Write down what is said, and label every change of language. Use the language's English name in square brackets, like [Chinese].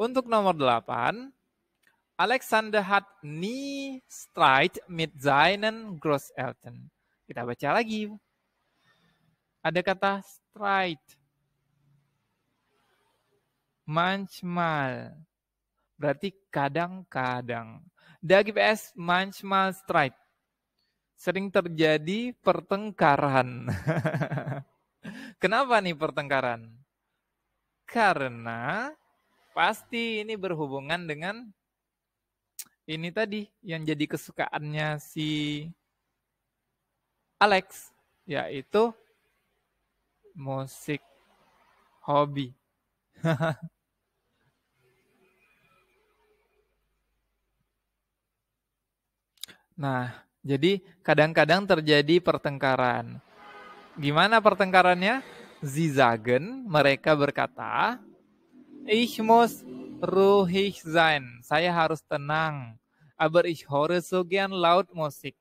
[Indonesian] Untuk nomor 8, [German] Alexander hat nie Streit mit seinen Großeltern. [Indonesian] Kita baca lagi. Ada kata Streit. Manchmal. Berarti kadang-kadang. [German] Da gibt es manchmal Streit. [Indonesian] Sering terjadi pertengkaran. Kenapa nih pertengkaran? Karena pasti ini berhubungan dengan ini tadi yang jadi kesukaannya si Alex, yaitu musik hobi. Nah, jadi kadang-kadang terjadi pertengkaran. Gimana pertengkarannya? [German] Sie sagen, [Indonesian] mereka berkata, [German] ich muss ruhig sein. [Indonesian] Saya harus tenang. [German] Aber ich höre so gern laut Musik.